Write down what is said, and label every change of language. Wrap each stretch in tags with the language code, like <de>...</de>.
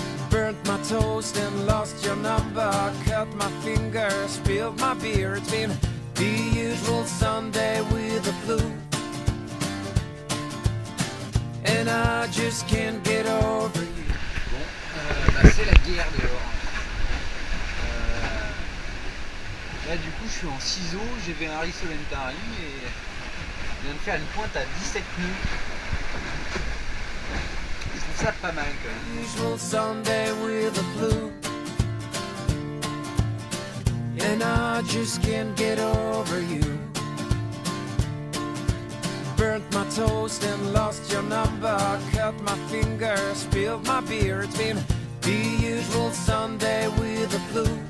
<en>Burnt my toast and lost your number. Cut my finger, spilled my beer. It's been the usual Sunday with the flu. And I just can't get over you.</en> <fr>Bon, c'est la guerre dehors. Là du coup je suis en ciseaux, j'ai fait un Harry Solentari et je viens de faire une pointe à 17 nœuds. Je trouve ça pas mal quand même.</fr> <en>Usual Sunday with the flu. And I just can't get over you. Burnt my toast and lost your number. Cut my finger, spilled my beer. It's been the usual Sunday with the flu.</en>